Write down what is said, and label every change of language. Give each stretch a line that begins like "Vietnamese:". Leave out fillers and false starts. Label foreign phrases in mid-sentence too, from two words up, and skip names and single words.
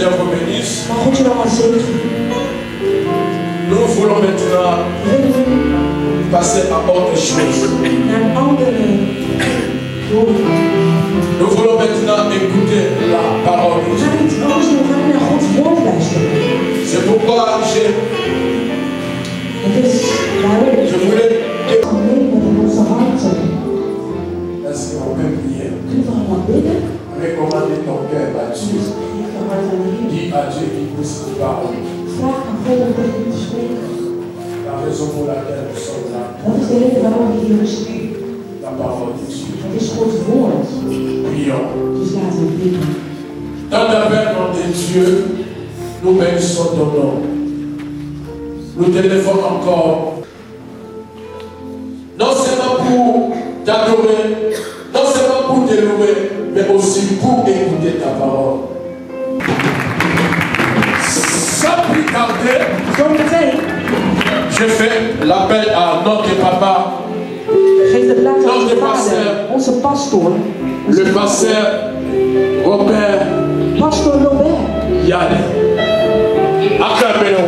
French: bénisse.
Dutch: Maar God je dan maar zegen.
French: Nous voulons maintenant passer à autre chose.
Dutch: Naar een andere doel.
French: Nous voulons maintenant écouter la parole de
Dutch: We
French: Dieu.
Dutch: gaan niet anders doen, we gaan naar Gods woord luisteren.
French: C'est pourquoi
Dutch: Het is waarom
French: je voulais
Dutch: alleen met in onze harten.
French: Est-ce qu'on peut prier?
Dutch: Kunnen we allemaal bidden?
French: Recommander ton cœur à Dieu.
Dutch: Geef je hart aan de Heer.
French: Dis à Dieu qu'il puisse te parler.
Dutch: Vraag aan God om tegen u te spreken.
French: La raison pour laquelle nous sommes là,
Dutch: Dat is de reden waarom we hier zijn.
French: la parole de Dieu.
Dutch: Het is Gods woord.
French: Prions.
Dutch: Dus laten we bidden.
French: Dans le nom de Dieu, nous bénissons ton nom. Nous t'élevons encore. Non seulement pour t'adorer, non seulement pour te louer, mais aussi pour écouter ta parole. Sans plus tarder,
Dutch: Zometeen
French: je fais l'appel à notre papa,
Dutch: geeft de plaats aan onze pasteur. vader, onze pastoor.
French: le pasteur Robert
Dutch: Pastor Robert.
French: Yann. Acclamez le roi.